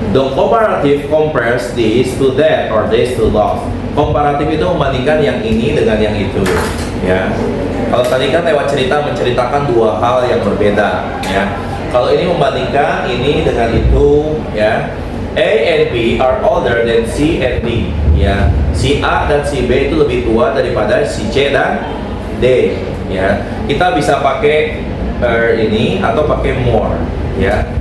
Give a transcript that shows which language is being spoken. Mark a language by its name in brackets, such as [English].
[English] The comparative compares this to that or this to those. [Indonesian] Komparatif itu membandingkan yang ini dengan yang itu ya. Kalau tadi kan lewat cerita menceritakan 2 hal yang berbeda ya. Kalau ini membandingkan ini dengan itu ya. [English] A and B are older than C and D ya. [Indonesian] Si A dan si B itu lebih tua daripada si C dan D ya. Kita bisa pakai ini atau pakai more ya.